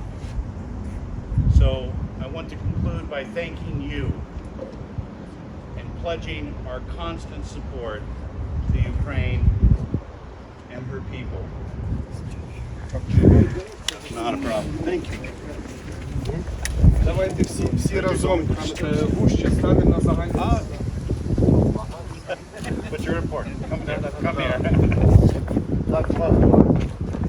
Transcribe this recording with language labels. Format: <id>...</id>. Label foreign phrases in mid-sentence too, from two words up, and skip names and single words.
<en>So I want to conclude by thanking you and pledging our constant support to Ukraine and her people. Not a problem. Thank you.</en> <uk>Давайте всі разом гуще станемо на загальну.</uk> <en>But you're important. Come here. Come here.</en>